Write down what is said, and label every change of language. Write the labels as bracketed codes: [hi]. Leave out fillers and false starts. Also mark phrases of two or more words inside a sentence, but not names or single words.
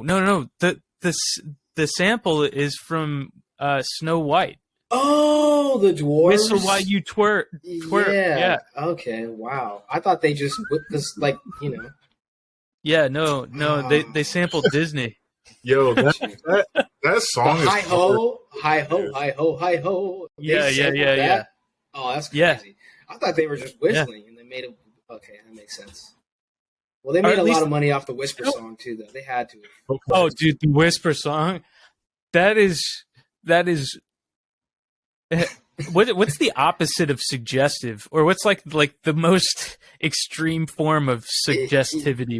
[en] The sample is from Snow White. Oh, the dwarves. Whistle while you twerk. Yeah. Okay. Wow. I thought they just because, like, you know. Yeah. No. They sampled Disney. Yo, that song is hi ho, hi ho, hi ho, hi ho. Yeah. Oh, that's crazy. I thought they were just whistling and they made it. Okay, that makes sense. Well, they made a lot of money off the Whisper song too, though. They had to. Oh, dude, the Whisper song. That is. What's the opposite of suggestive, or what's like the most extreme form of suggestivity?